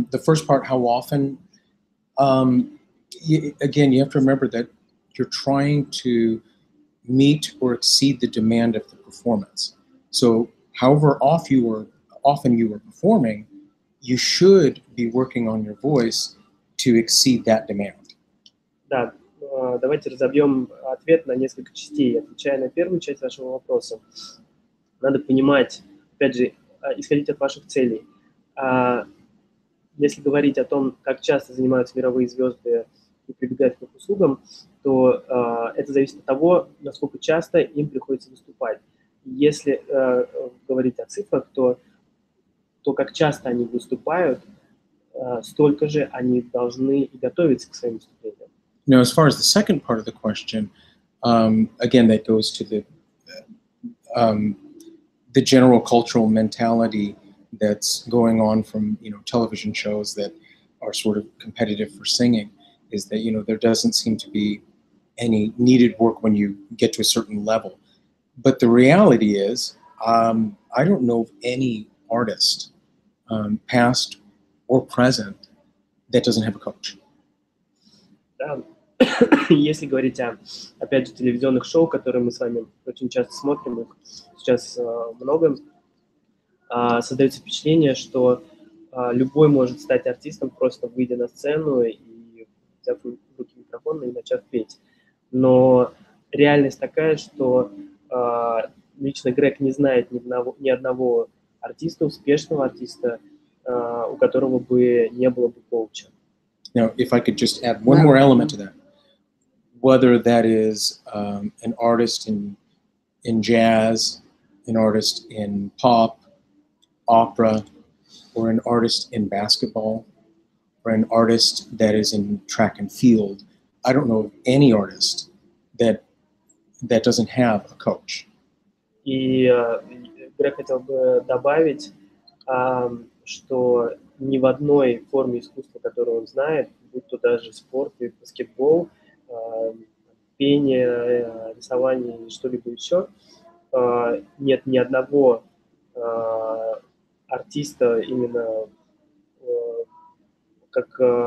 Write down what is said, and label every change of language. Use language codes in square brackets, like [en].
[en] The first part, how often? Again, you have to remember that you're trying to meet or exceed the demand of the performance. So however often you are performing, you should be working on your voice to exceed that demand. [ru] Да, давайте разобьем ответ на несколько частей. Отвечая на первую часть вашего вопроса, надо понимать, опять же, исходить от ваших целей. Если говорить о том, как часто занимаются мировые звезды и прибегают к их услугам, то это зависит от того, насколько часто им приходится выступать. Если говорить о цифрах, то как часто они выступают, столько же они должны и готовиться к своим выступлениям. [en] Now, as far as the second part of the question, again, that goes to the general cultural mentality that's going on from, you know, television shows that are sort of competitive for singing, is that, you know, there doesn't seem to be any needed work when you get to a certain level. But the reality is, I don't know of any artist, past or present, that doesn't have a coach. [ru] Да. Если говорить о, опять же, телевизионных шоу, которые мы с вами очень часто смотрим, их сейчас много, создается впечатление, что любой может стать артистом, просто выйдя на сцену и взяв в руки микрофон и начав петь. Но реальность такая, что лично Грег не знает ни одного артиста, успешного артиста, у которого бы не было бы коуча. [en] Now, if I could just add one more element to that, whether that is an artist in jazz, an artist in pop, opera, or an artist in basketball, or an artist that is in track and field, I don't know of any artist that doesn't have a coach. [ru] И Грег хотел бы добавить, что ни в одной форме искусства, которую он знает, будь то даже спорт и баскетбол, пение, рисование и что-либо еще, нет ни одного артиста именно как